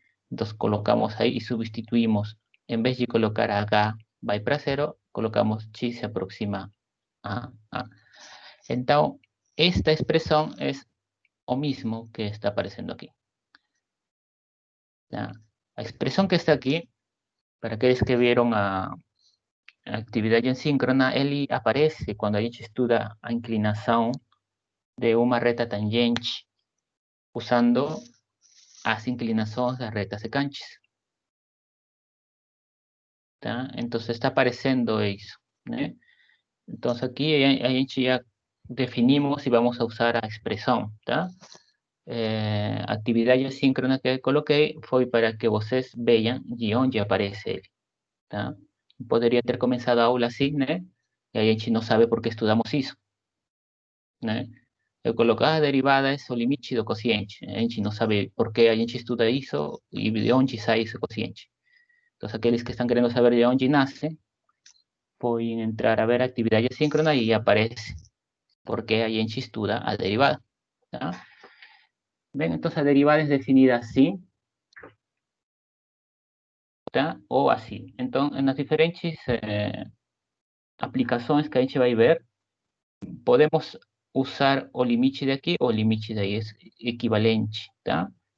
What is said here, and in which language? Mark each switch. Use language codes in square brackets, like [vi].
[es] Entonces, colocamos ahí y sustituimos. En vez de colocar H va a ir para cero, colocamos X se aproxima a A. Entonces, esta expresión es lo mismo que está apareciendo aquí. La expresión que está aquí, para aquellos que vieron [pt] a actividade assíncrona, ele aparece quando a gente estuda a inclinação de uma reta tangente, usando as inclinações das retas secantes. Tá? Então, está aparecendo isso, né? Então, aqui a gente já definimos e vamos a usar a expressão, tá? A atividade assíncrona que eu coloquei foi para que vocês vejam de onde aparece ele, tá? Poderia ter começado a aula assim, né? E a gente não sabe por que estudamos isso, né? Eu coloco a derivada é o limite do quociente. A gente não sabe por que a gente estuda isso e de onde sai esse quociente. Então, aqueles que estão querendo saber de onde nasce, podem entrar a ver a atividade assíncrona e aparece porque a gente estuda a derivada. Tá? [es] ¿Ven? Entonces, la derivada es definida así, ¿tá? O así. Entonces, en las diferentes [pt] aplicações que a gente vai ver, [es] podemos usar o limite de aquí o o limite de ahí, es equivalente, ¿tá?